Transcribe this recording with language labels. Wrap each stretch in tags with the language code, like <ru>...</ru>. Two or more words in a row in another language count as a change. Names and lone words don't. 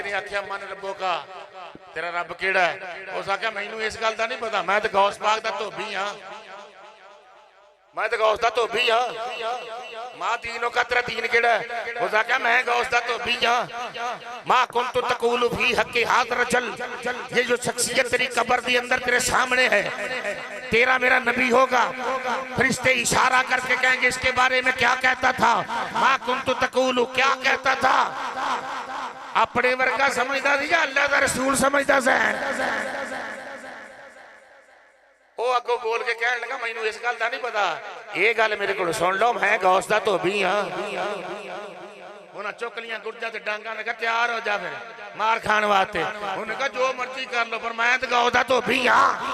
<pa>نے آکھیا</pa> <ar>من ربك</ar> <pa>تیرا رب کیہڑا ہے، اس آکھیا مینوں اس گل دا نہیں پتا، میں تو غوث پاک دا دھوبی ہاں، میں تو غوث دا دھوبی ہاں,</pa> <ar>ما دينك</ar> <pa>تیرا دین کیہڑا ہے، اس آکھیا میں غوث دا دھوبی ہاں,</pa> <ar>ما كنت تقول في حق هذا الرجل,</ar> <ur>یہ جو شخصیت تیری قبر دی اندر تیرے سامنے ہے، تیرا میرا نبی ہوگا. فرشتے اشارہ کرکے کہیں گے اس کے بارے میں کیا کہتا تھا,</ur> <ar>ما كنت تقول</ar> <ur>کیا کہتا تھا,</ur> <pa>اپنے ورگا سمجھدا سی یا اللہ دا رسول سمجھدا سی. وہ اگو بول کے کہنے لگا مینوں اس گل کا نہیں پتا، یہ گل میرے کو سن لو، میں غوث دا دھوبی ہاں. انہیں چک لیا گرزا تے ڈانگا، نے کہا تیار ہو جا پھر مار کھانے واسطے، انہیں کہا جو مرضی کر لو پر میں تو غوث دا دھوبی ہاں.</pa>